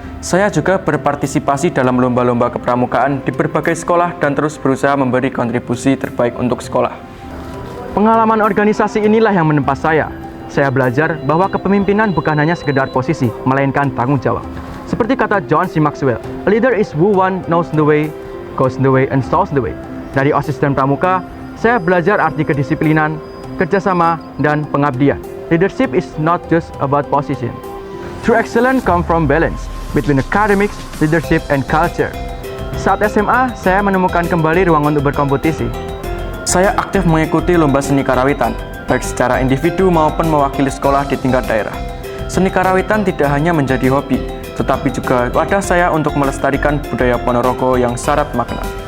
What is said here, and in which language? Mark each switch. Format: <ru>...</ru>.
<id>Saya juga berpartisipasi dalam lomba-lomba kepramukaan di berbagai sekolah dan terus berusaha memberi kontribusi terbaik untuk sekolah. Pengalaman organisasi inilah yang menempa saya. Saya belajar bahwa kepemimpinan bukan hanya sekedar posisi, melainkan tanggung jawab. Seperti kata John C.</id> <en>Maxwell, a leader is who one knows the way, goes the way, and shows the way.</en> <id>Dari OSIS dan Pramuka, saya belajar arti kedisiplinan, kerjasama, dan pengabdian.</id> <en>Leadership is not just about position. True excellence comes from balance between academics, leadership, and culture.</en> <id>Saat SMA, saya menemukan kembali ruang untuk berkompetisi. Saya aktif mengikuti lomba seni karawitan, baik secara individu maupun mewakili sekolah di tingkat daerah. Seni karawitan tidak hanya menjadi hobi, tetapi juga wadah saya untuk melestarikan budaya Ponorogo yang syarat makna.</id>